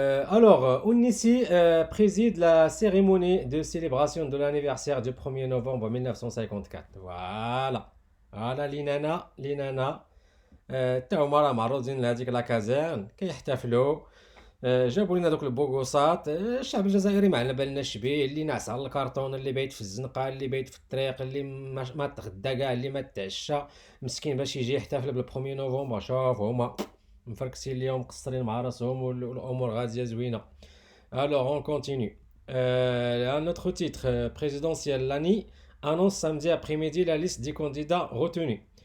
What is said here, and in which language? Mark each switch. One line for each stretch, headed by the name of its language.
French: Alors, Ounissi préside la cérémonie de célébration de l'anniversaire du 1er novembre 1954. Voilà. Voilà, l'inana.
Arabic: تاهما راه معروضين لهذيك لا كازيرن كيحتفلوا. جابوا لنا دوك البوغوصات. الشعب الجزائري ما على بالناش بيه، اللي ناعس على الكرتون، اللي بايت في الزنقه، اللي بايت في الطريق، اللي ما تغدى كاع، اللي ما تعشى مسكين باش يجي يحتفل بال1 نوفمبر. شوف هما مفركسين اليوم مقصرين مع راسهم والامور غاديه زوينه.
French: Alors on continue. Un autre titre présidentiel, l'ANI annonce samedi après-midi la liste des candidats retenus.